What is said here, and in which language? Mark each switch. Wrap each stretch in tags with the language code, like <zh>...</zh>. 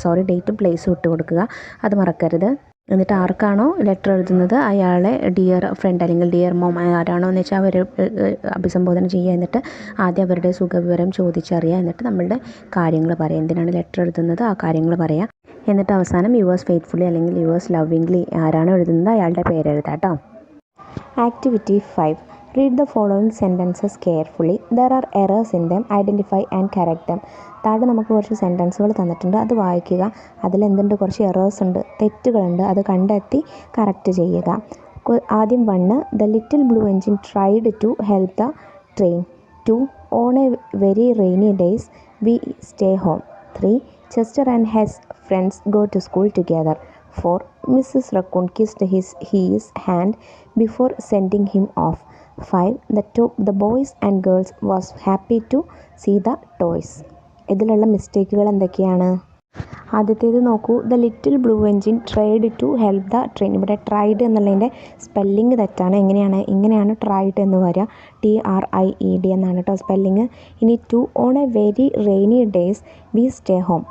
<ml>ഡേറ്റും പ്ലേസും ഇട്ട് കൊടുക്കുക, അത് മറക്കരുത്. എന്നിട്ട് ആർക്കാണോ ലെറ്റർ എഴുതുന്നത് അയാളെ ഡിയർ ഫ്രണ്ട് അല്ലെങ്കിൽ ഡിയർ മോം ആരാണോ എന്ന് വെച്ചാൽ അവർ അഭിസംബോധന ചെയ്യുക. എന്നിട്ട് ആദ്യം അവരുടെ സുഖവിവരം ചോദിച്ചറിയുക. എന്നിട്ട് നമ്മളുടെ കാര്യങ്ങൾ പറയുക, എന്തിനാണ് ലെറ്റർ എഴുതുന്നത് ആ കാര്യങ്ങൾ പറയുക. എന്നിട്ട് അവസാനം യുവേഴ്സ് ഫെയ്ത്ത്ഫുള്ളി അല്ലെങ്കിൽ യുവേഴ്സ് ലവിംഗ്ലി ആരാണോ എഴുതുന്നത് അയാളുടെ പേരെഴുതാം കേട്ടോ.</ml> <en>Activity 5 Read the following sentences carefully. There are errors in them. Identify and correct them.</en> <ml>താഴെ നമുക്ക് കുറച്ച് സെൻറ്റൻസുകൾ തന്നിട്ടുണ്ട്, അത് വായിക്കുക. അതിലെന്തുണ്ട്? കുറച്ച് എറേഴ്സ് ഉണ്ട്, തെറ്റുകളുണ്ട്, അത് കണ്ടെത്തി കറക്റ്റ് ചെയ്യുക.</ml> <en>ആദ്യം 1, The little blue engine tried to help the train. 2, On a very rainy days we stay home. 3, Chester and his friends go to school together. 4, Mrs. Raccoon kissed his hand before sending him off. 5, The boys and girls was happy to see the toys.</en> <ml>ഇതിലുള്ള മിസ്റ്റേക്കുകൾ എന്തൊക്കെയാണ്? ആദ്യത്തേത് നോക്കൂ,</ml> <en>The little blue engine tried to help the train.</en> <ml>ഇവിടെ tried എന്നുള്ളതിൻ്റെ spelling തെറ്റാണ്. ഇങ്ങനെയാണ് tried എന്ന് വരിക, TRIED എന്നാണ് കേട്ടോ സ്പെല്ലിങ്. ഇനി</ml> <en>2, on a very rainy days we stay home.</en>